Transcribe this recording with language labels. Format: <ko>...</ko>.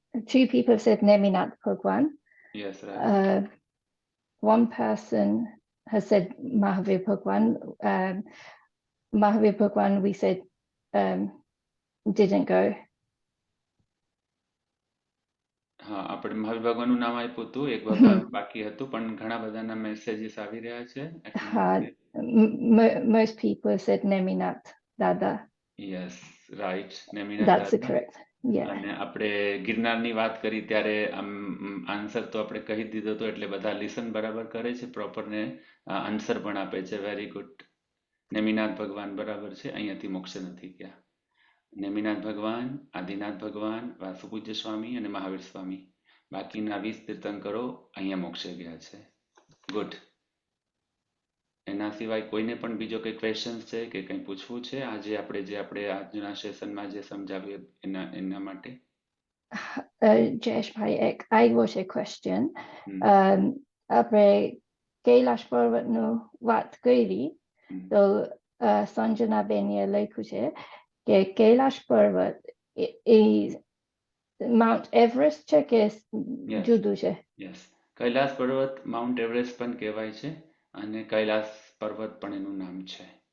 <en>Two people said Neminath Bhagwan. Yes, right. One person has said Mahavir Bhagwan. Mahavir Bhagwan, we said didn't go.</en> <gu>હા, આપણે મહાવીર ભગવાનનું નામ આપ્યું હતું, એક ભગવાન બાકી હતું, પણ ઘણા બધાના મેસેજીસ આવી રહ્યા છે એટલા માટે.</gu> <en>Most people said Neminath Dada. Yes, right, Neminath That's</en> <gu>દાદા.</gu> <en>correct. Yeah.</en> <gu>અને આપણે ગિરનારની વાત કરી ત્યારે આન્સર તો આપણે કહી દીધો હતો, એટલે બધા લિસન બરાબર કરે છે પ્રોપર ને આન્સર પણ આપે છે.</gu> <en>Very good.</en> <gu>નેમિનાથ ભગવાન બરાબર છે, અહીંયાથી મોક્ષ નથી ગયા. નેમિનાથ ભગવાન, આદિનાથ ભગવાન, વાસુપૂજ્ય સ્વામી અને મહાવીર સ્વામી, બાકીના 20 તીર્થંકરો અહીંયા મોક્ષે ગયા છે. ગુડ. એના સિવાય કોઈને પણ બીજો કંઈ ક્વેશ્ચન છે કે કંઈ પૂછવું છે આજે આપણે આજના સેશનમાં જે સમજાવ્યું એના માટે?</gu> <en>Jayeshbhai, I was a question.</en> <gu>આપણે કૈલાશ પર્વતનું વાત કરી તો સંજના બેનીએ લખ્યું છે કે કૈલાશ પર્વત એ માઉન્ટ એવરેસ્ટ છે કે જુદું છે? યસ, કૈલાસ પર્વત માઉન્ટ એવરેસ્ટ પણ કહેવાય છે અને કૈલાસ પર્વત પણ એનું નામ છે.</gu>